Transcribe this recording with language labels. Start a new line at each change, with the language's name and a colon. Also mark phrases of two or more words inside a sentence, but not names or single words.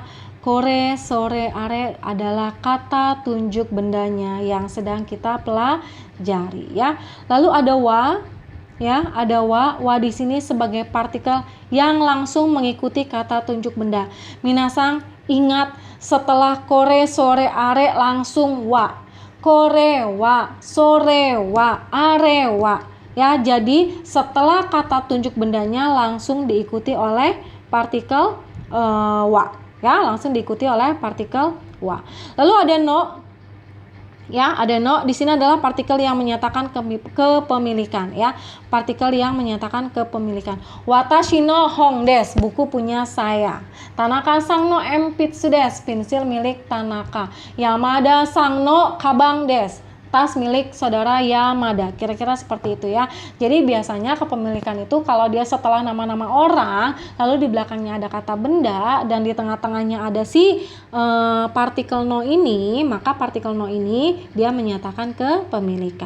Japanese: これ、それ、あれ
Indonesian: adalah kata tunjuk bendanya yang sedang kita pelajari ya. Lalu ada wa ya, ada wa. Wa di sini sebagai partikel yang langsung mengikuti kata tunjuk benda. Minasang ingat, setelah
Japanese: これ、それ、あれ
Indonesian: langsung wa.
Japanese: これは、それは、あれは.
Indonesian: Ya, jadi setelah kata tunjuk bendanya langsung diikuti oleh partikel wa. Ya, langsung diikuti oleh partikel wa. Lalu ada no. Ya, ada no. Di sini adalah partikel yang menyatakan kepemilikan ya. Partikel yang menyatakan kepemilikan.
Japanese: 私の本です,
Indonesian: buku punya saya.
Japanese: 田中さんの鉛筆です,
Indonesian: pensil milik Tanaka.
Japanese: 山田さんのかばんです,
Indonesian: tas milik saudara Yamada. Kira-kira seperti itu ya. Jadi biasanya kepemilikan itu kalau dia setelah nama-nama orang, lalu di belakangnya ada kata benda, dan di tengah-tengahnya ada si partikel no ini, maka partikel no ini dia menyatakan kepemilikan.